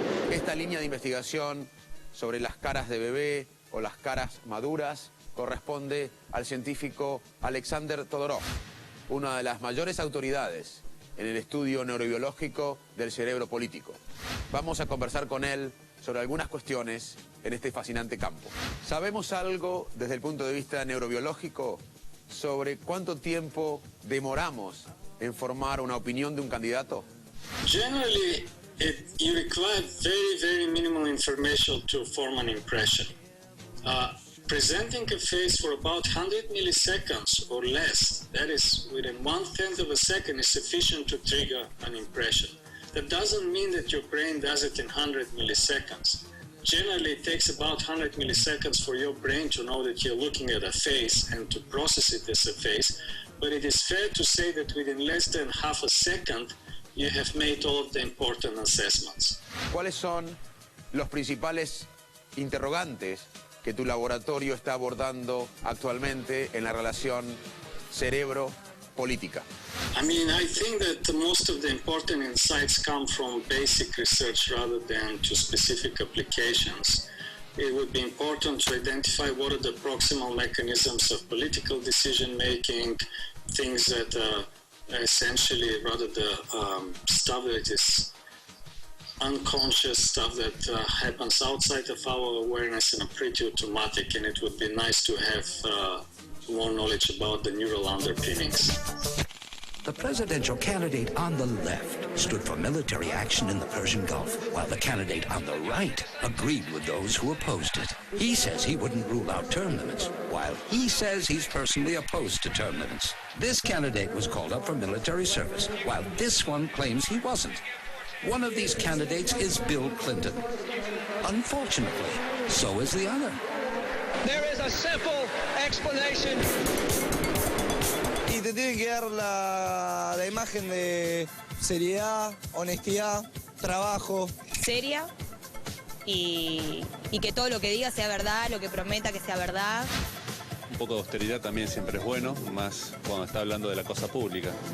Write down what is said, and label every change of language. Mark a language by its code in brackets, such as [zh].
[es] Esta línea de investigación sobre las caras de bebé o las caras maduras corresponde al científico Alexander Todorov, una de las mayores autoridades en el estudio neurobiológico del cerebro político. Vamos a conversar con él sobre algunas cuestiones en este fascinante campo. ¿Sabemos algo desde el punto de vista neurobiológico sobre cuánto tiempo demoramos en formar una opinión de un candidato? [en] Generally, you require very minimal information to form an impression. Presenting a face for about 100 milliseconds or less, that is within 1/10 of a second, is sufficient to trigger an impression. That doesn't mean that your brain does it in 100 milliseconds. Generally, it takes about 100 milliseconds for your brain to know that you're looking at a face and to process it as a face, but it is fair to say that within less than half a second, you have made all of the important assessments. ¿Cuáles son los principales interrogantes que tu laboratorio está abordando actualmente en la relación cerebro-política? I think that most of the important insights come from basic research rather than to specific applications. It would be important to identify what are the proximal mechanisms of political decision-making, things that essentially rather the stuff that is unconscious, stuff that happens outside of our awareness and are pretty automatic, and it would be nice to have more knowledge about the neural underpinnings. The presidential candidate on the left stood for military action in the Persian Gulf, while the candidate on the right agreed with those who opposed it. He says he wouldn't rule out term limits, while he says he's personally opposed to term limits. This candidate was called up for military service, while this one claims he wasn't. One of these candidates is Bill Clinton. Unfortunately, so is the other. There is a simple explanation. [es] Y te tiene que dar la imagen de seriedad, honestidad, trabajo. Seria y que todo lo que diga sea verdad, lo que prometa que sea verdad. Un poco de austeridad también siempre es bueno, más cuando está hablando de la cosa pública.